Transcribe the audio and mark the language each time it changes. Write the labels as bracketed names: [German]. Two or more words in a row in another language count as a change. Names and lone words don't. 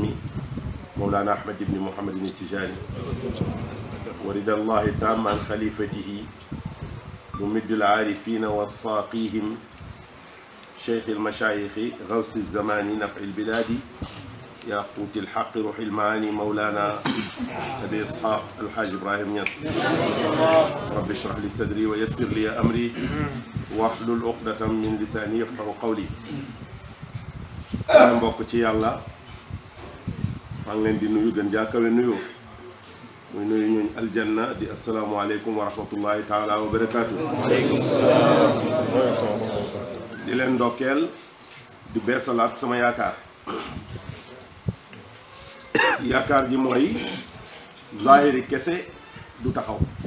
[Arabic] مولانا أحمد بن محمد التجاني ورضي الله تعالى عن خليفته ممد العارفين والساقيهم شيخ المشايخ غوث الزمان نفع البلاد ياقوت الحق روح المعاني مولانا أبي إسحاق الحاج إبراهيم نياس رب اشرح لي صدري ويسر لي أمري واحلل عقدة من لساني يفقهوا قولي [Wolof] sama mbokk ci yàlla maa ngi leen di nuyu gën jàkkawe nuyoo muy nuyu ñooñ aljanna di [Arabic] السلام عليكم ورحمة الله تعالى وبركاته. [Wolof] di leen ndokkeel di beesalaat sama yaakaar yaakaar ji mooy zahiri kese du taxaw